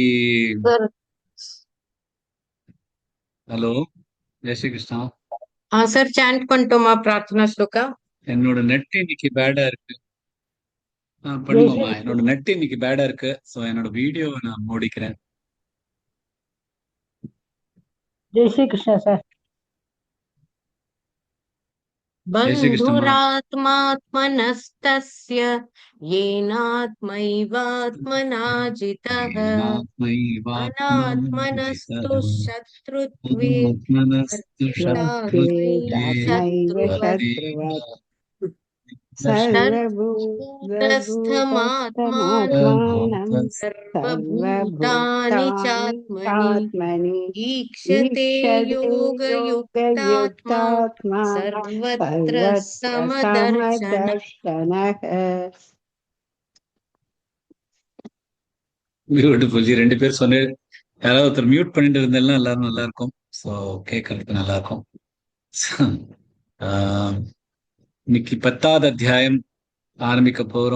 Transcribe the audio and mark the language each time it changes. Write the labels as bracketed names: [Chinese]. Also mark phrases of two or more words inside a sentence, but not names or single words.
[Tamil] Sir. ஹலோ, ஜெய் ஸ்ரீ கிருஷ்ணா. Sir, chant பண்டோமா பிரார்த்தனா ஸ்லோகா. என்னோட நெட் இன்னைக்கு பேடா இருக்கு. जय பண்ணுவோமா? श्री என்னோட நெட் இன்னைக்கு பேடா இருக்கு. ஸோ என்னோட வீடியோவை நான் மூடிக்கிறேன். [Hindi] जय श्री कृष्ण सर। [Tamil] ஜெய் ஸ்ரீ கிருஷ்ணம்மா. [Sanskrit] बन्धुरात्मात्मनस्तस्य येनात्मैवात्मना जितः अनात्मनस्तु शत्रुत्वे आत्मनस्तु वर्तितात्मै शत्रुत्वे शत्रुत्वेदात्मैव शत्रुवत् शत्रुवत् सर्वभूतभूतस्थमात्मानं सर्वभूतानि सर्वभूतानि चात्मनि आत्मनि ईक्षते ईक्षते योगयुक्तात्मा योगयुक्तात्मा सर्वत्र सर्वत्र समदर्शनः। समदर्शनः। [Tamil] பியூட்டிஃபுல் ஜி. ரெண்டு பேர் சொன்ன யாராவது ஒருத்தர் மியூட் பண்ணிட்டு இருந்தாலும் எல்லாரும் நல்லா இருக்கும். ஸோ கேட்கறதுக்கு நல்லா இருக்கும். ஆஹ், இன்னைக்கு 10வது அத்தியாயம் ஆரம்பிக்க போறோம்.